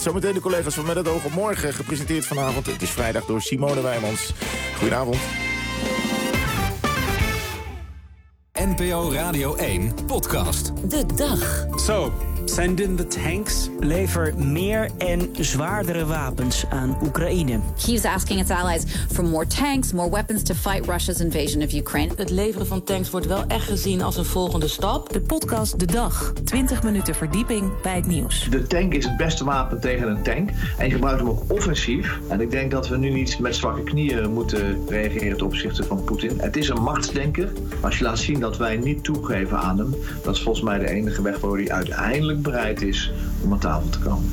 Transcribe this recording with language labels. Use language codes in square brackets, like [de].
[nl] Zometeen de collega's van Met het Oog op Morgen, gepresenteerd vanavond. Het is vrijdag door Simone Wijmans. Goedenavond. NPO Radio 1, podcast. De dag. [en] Zo. Send in the tanks. [nl] Lever meer en zwaardere wapens aan Oekraïne. [en] Kyiv's asking its allies for more tanks, more weapons to fight Russia's invasion of Ukraine. [nl] Het leveren van tanks wordt wel echt gezien als een volgende stap. De podcast De Dag. 20 minuten verdieping bij het nieuws. De tank is het beste wapen tegen een tank. En je gebruikt hem ook offensief. En ik denk dat we nu niet met zwakke knieën moeten reageren ten opzichte van Poetin. Het is een machtsdenker. Als je laat zien dat wij niet toegeven aan hem, dat is volgens mij de enige weg waar hij uiteindelijk bereid is om aan tafel te komen.